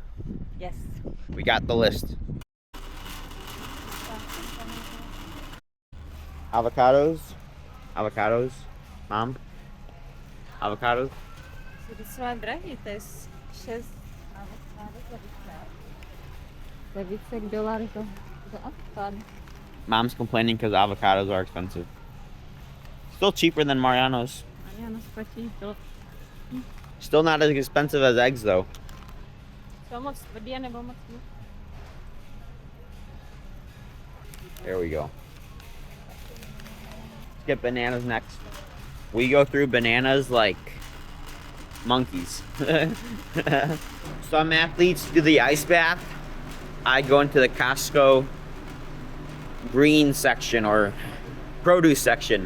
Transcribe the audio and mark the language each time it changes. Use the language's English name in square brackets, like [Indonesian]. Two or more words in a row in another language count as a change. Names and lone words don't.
[English] Yes. We got the list. Avocados. Mom. Avocados. [Czech] To jsou drahý, to je 6 avokádo za $20 za avocado. [English] Mom's complaining because avocados are expensive. Still cheaper than Mariano's. [Czech] Mariano's platí to. [English] Still not as expensive as eggs though. [Czech] Jsou moc tvrdý nebo moc ne? [English] There we go. Let's get bananas next. We go through bananas like monkeys. Some athletes do the ice bath. I go into the Costco green section or produce section.